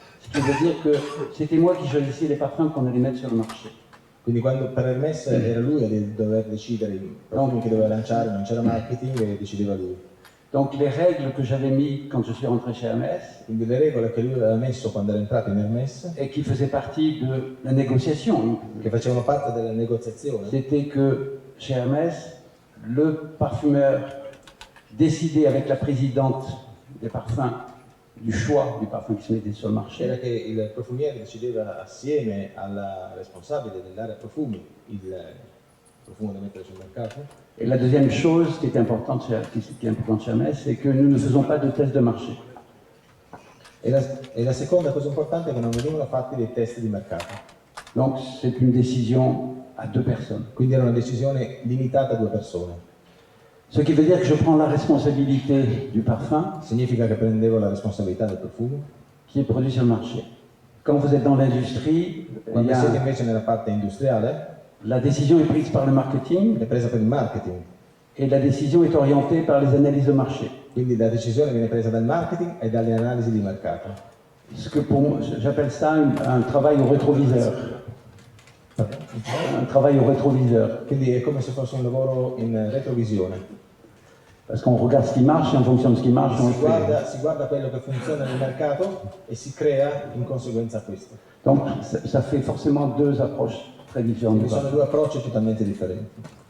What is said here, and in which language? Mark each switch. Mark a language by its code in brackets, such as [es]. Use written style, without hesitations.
[fr] Ce qui veut dire que c'était moi qui choisissais les parfums qu'on allait mettre sur le marché. [it] Quindi quando per Hermès era lui a dover decidere i profumi che doveva lanciare, non c'era marketing e decideva lui. [fr] Donc les règles que j'avais mis quand je suis rentré chez Hermès, [it] Quindi le regole che lui aveva messo quando era entrato in Hermès, [fr] et qui faisaient partie de la négociation, [it] che facevano parte della negoziazione, [fr] c'était que chez Hermès, le parfumeur décidait avec la présidente des parfums du choix du parfum qui se mettait sur le marché. [it] era che il profumiere decideva assieme alla responsabile dell'area profumi il profumo da mettere sul mercato. [fr] Et la deuxième chose qui est importante chez Hermès, c'est que nous ne faisons pas de test de marché. [it] E la seconda cosa importante è che non venivano fatti dei test di mercato. [fr] Donc c'est une décision à 2 personnes. [it] Quindi era una decisione limitata a 2 persone. [fr] Ce qui veut dire que je prends la responsabilité du parfum [it] Significa che prendevo la responsabilità del profumo. [fr] qui est produit sur le marché. Quand vous êtes dans l'industrie, [it] Quando siete invece nella parte industriale, [fr] la décision est prise par le marketing [it] è presa per il marketing. [fr] et la décision est orientée par les analyses de marché. [it] Quindi la decisione viene presa dal marketing e dalle analisi di mercato. [fr] Ce que pour moi, j'appelle ça un travail au rétroviseur. Un travail au rétroviseur. [it] Quindi è come se fosse un lavoro in retrovisione. [fr] Parce qu'on regarde ce qui marche et en fonction de ce qui marche, on le fait. [it] Si guarda quello che funziona nel mercato e si crea in conseguenza a questo. [fr] Donc ça fait forcément 2 approches très différentes. [it] Quindi sono 2 approcci totalmente differenti.